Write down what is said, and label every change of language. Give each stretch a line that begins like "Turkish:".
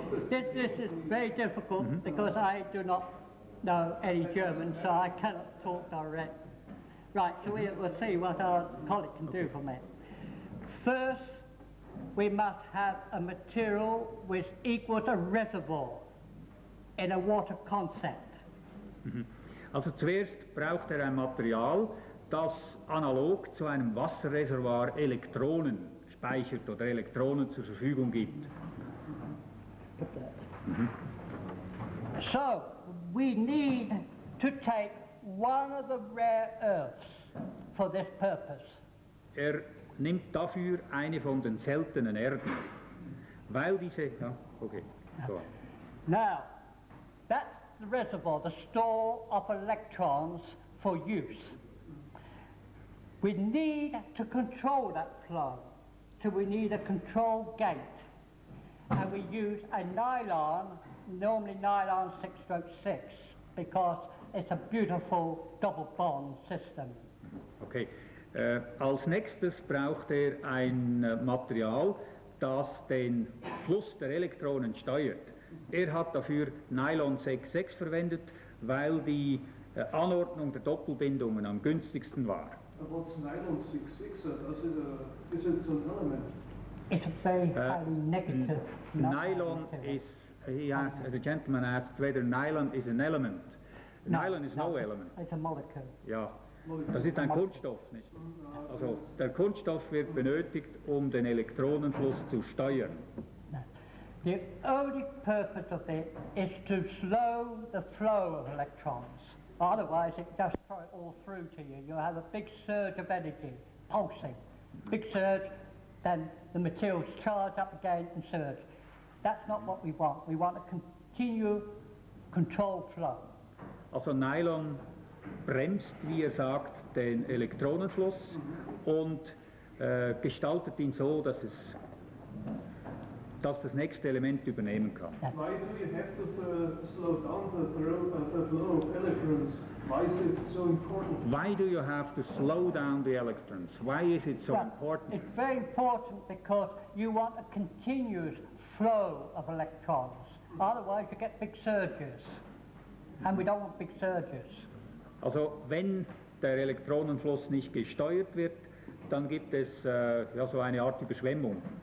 English: This is very difficult because I do not know any German, so I cannot talk direct. Right, so we'll see what our colleague can do for me. First, we must have a material which equals a reservoir in a water concept.
German: Also zuerst braucht er ein Material, das analog zu einem Wasserreservoir Elektronen speichert oder Elektronen zur Verfügung gibt.
English: So, we need to take one of the rare earths for this purpose.
German: Er nimmt dafür eine von den seltenen Erden, weil diese... Ja, okay, so.
English: Now, that's the reservoir, the store of electrons for use. We need to control that flow, so we need a control gate. And we use a nylon, normally nylon 6/6, because it's a beautiful double bond system. Okay.
German: Als nächstes braucht er ein Material, das den Fluss der Elektronen steuert. Er hat dafür Nylon 6,6 verwendet, weil die Anordnung der Doppelbindungen am günstigsten war.
English: What's nylon 6/6? Is it an element? It's a very highly negative Nylon is, the gentleman asked whether nylon is an element. Nylon is no element. It's a molecule.
German: Ja, das ist ein Kunststoff, nicht? Also der Kunststoff wird benötigt, um den Elektronenfluss zu steuern.
English: The only purpose of it is to slow the flow of electrons. Otherwise, it just throw it all through to you. You have a big surge of energy, pulsing. Big surge, then the materials charge up again and surge. That's not what we want. We want a continual controlled flow.
German: Also Nylon bremst, wie er sagt, den Elektronenfluss und gestaltet ihn so, dass das nächste Element übernehmen kann.
English: Why do you have to slow down the flow of electrons? Why is it so important? Why do you have to slow down the electrons? Why is it so Well, important? it's very important because you want a continuous flow of electrons. Otherwise, you get big surges. And we don't want big surges.
German: Also wenn der Elektronenfluss nicht gesteuert wird, dann gibt es ja, so eine Art Überschwemmung.